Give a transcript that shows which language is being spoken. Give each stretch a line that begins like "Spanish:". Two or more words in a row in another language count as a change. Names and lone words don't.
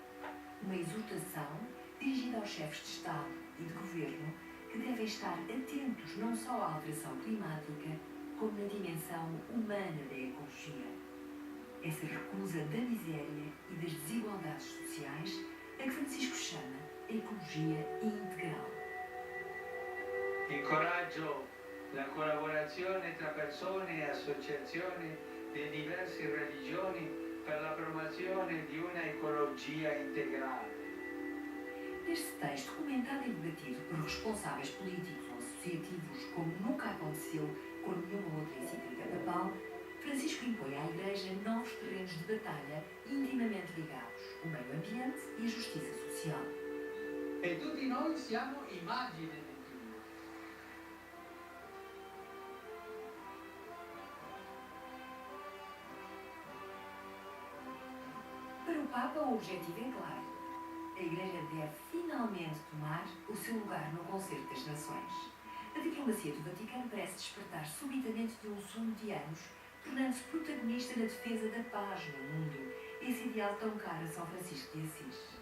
Portuguese: Uma exortação dirigida aos chefes de Estado e de Governo que devem estar atentos não só à alteração climática, como na dimensão humana da ecologia. Essa recusa da miséria e das desigualdades sociais a que Francisco chama ecologia integral.
Italian: Incoraggio la collaborazione tra persone e associazioni di diverse religioni per la promozione di una ecologia integrale.
Portuguese: Neste texto, comentado e debatido por responsáveis políticos ou associativos, como nunca aconteceu com nenhuma outra encíclica papal, Francisco impõe à Igreja novos terrenos de batalha intimamente ligados, o meio ambiente e a justiça social.
Italian: E tutti noi siamo immagine di Dio.
Portuguese: Para o Papa, o objetivo é claro. A Igreja deve finalmente tomar o seu lugar no concerto das nações. A diplomacia do Vaticano parece despertar subitamente de um sono de anos, tornando-se protagonista na defesa da paz no mundo, esse ideal tão caro a São Francisco de Assis.